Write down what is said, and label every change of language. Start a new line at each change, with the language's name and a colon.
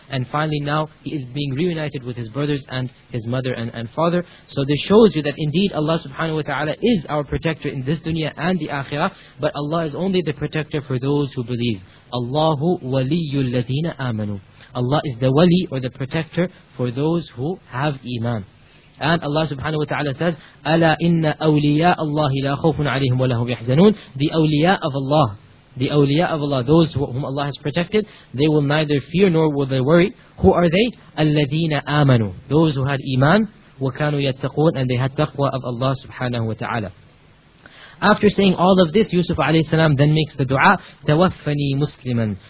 English: And finally now he is being reunited with his brothers and his mother and father. So this shows you that indeed Allah subhanahu wa ta'ala is our protector in this dunya and the akhirah. But Allah is only the protector for those who believe.
Arabic: Allahu waliyyu alladhina amanu.
English: Allah is the wali or the protector for those who have iman. And Allah subhanahu wa ta'ala says,
Arabic: أَلَا إِنَّ أَوْلِيَاءَ اللَّهِ لَا خَوْفٌ عَلَيْهِمْ وَلَا هُمْ يَحْزَنُونَ.
English: The awliya of Allah, the awliya of Allah, those whom Allah has protected, they will neither fear nor will they worry. Who are they?
Arabic: الَّذِينَ آمَنُوا.
English: Those who had iman,
Arabic: وَكَانُوا يَتَّقُونَ,
English: and they had taqwa of Allah subhanahu wa ta'ala. After saying all of this, Yusuf alayhi salam then makes the dua,
Arabic: تَوَفَّنِي مُسْلِمًا.